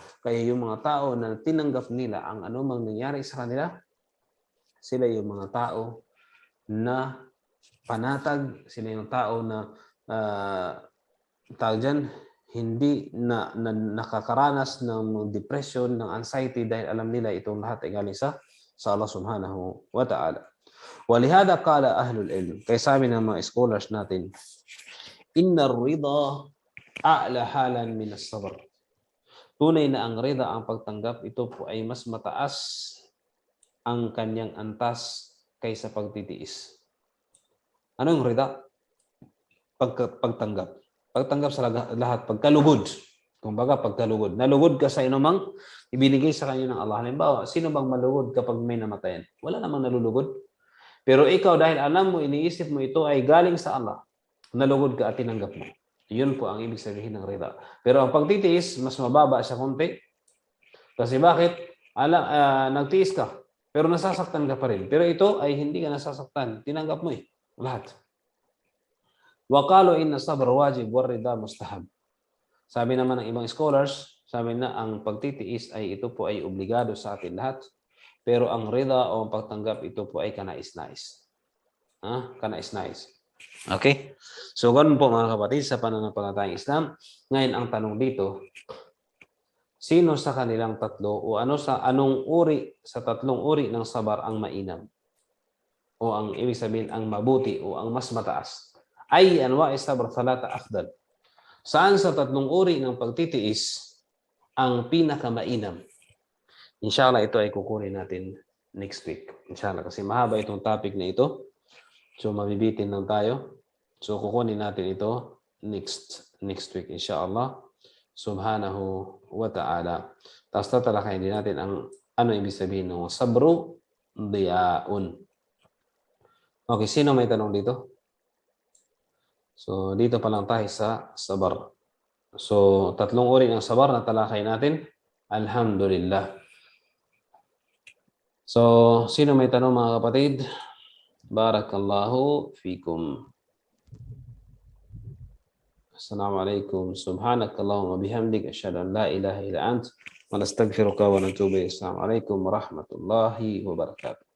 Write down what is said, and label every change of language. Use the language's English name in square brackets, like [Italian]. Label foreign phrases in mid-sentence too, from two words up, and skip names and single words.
[Filipino] Kaya yung mga tao na tinanggap nila ang anumang nangyari sa kanila, sila yung mga tao na panatag, sila yung tao na tawag dyan, hindi na nakakaranas ng depression, ng anxiety dahil alam nila itong lahat ay galing sa Allah [Arabic] سبحانه وتعالى. ولهذا قال أهل العلم, [Filipino] kaya sabi ng mga scholars natin, [Arabic] إن الرضا أعلى حالا من الصبر. [Filipino] Tunay na ang rida, ang pagtanggap, ito po ay mas mataas ang kanyang antas kaysa pagtitiis. Ano yung rida? Pagtanggap. Pagtanggap sa lahat, pagkalugod. Kumbaga, pagkalugod. Nalugod ka sa inumang ibinigay sa kanya ng Allah. Halimbawa, sino bang malugod kapag may namatayan? Wala namang nalulugod. Pero ikaw, dahil alam mo, iniisip mo ito ay galing sa Allah, nalugod ka at tinanggap mo. Yun po ang ibig sabihin ng rida. Pero ang pagtitiis, mas mababa siya konti. Kasi bakit? Nagtiis ka, pero nasasaktan ka pa rin. Pero ito ay hindi ka nasasaktan. Tinanggap mo lahat. [Arabic] وقالوا إن صبر واجب والرضا مستحب. [Filipino] Sabi naman ng ibang scholars, sabi na ang pagtitiis ay ito po ay obligado sa atin lahat. Pero ang rida o ang pagtanggap, ito po ay kanais-nais. Kanais-nais. Okay? So, ganun po mga kapatid sa pananampalatayang Islam. Ngayon, ang tanong dito, sino sa kanilang tatlo o anong uri sa tatlong uri ng sabar ang mainam? O ang ibig sabihin, ang mabuti o ang mas mataas? [Arabic] أي أنواع صبر ثلاثة أفضل. [Filipino] Saan sa tatlong uri ng pagtitiis ang pinakamainam? Inshallah, ito ay kukunin natin [English] next week. [Filipino] Inshallah, kasi mahaba itong topic na ito. So, mabibitin lang tayo. So, kukunin natin ito [English] next week, [Filipino] inshallah. [Arabic] سبحانه وتعالى. [Filipino] Tapos tatalakayin din natin ang ano ibig sabihin ng sabru diyaun. Okay, sino may tanong dito? So, dito pa lang tayo sa sabar. So, tatlong uri ng sabar na talakay natin. Alhamdulillah. So, sino may tanong mga kapatid? [Arabic] بارك الله فيكم. السلام عليكم. سبحانك اللهم بحمدك أشهد أن لا إله إلا أنت ونستغفرك ونتوب إليك. السلام عليكم ورحمة الله وبركاته.